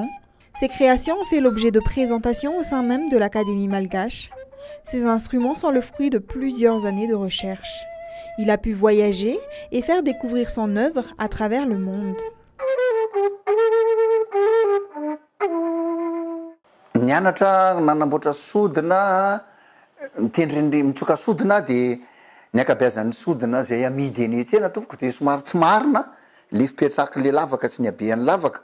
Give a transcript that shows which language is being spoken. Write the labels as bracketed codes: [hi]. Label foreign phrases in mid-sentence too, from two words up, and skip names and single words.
[fr] Ses créations ont fait l'objet de présentations au sein même de l'Académie malgache. Ces instruments sont le fruit de plusieurs années de recherche. Il a pu voyager et faire découvrir son œuvre à travers le monde. [mg] Nianatra nanamboatra sodina, mitsoka sodina dia ny ankabeazan'ny sodina izay amidy eny an-tsena tompoko dia somary tsy marina, le fipetraka le lavaka sy ny habean'ny lavaka.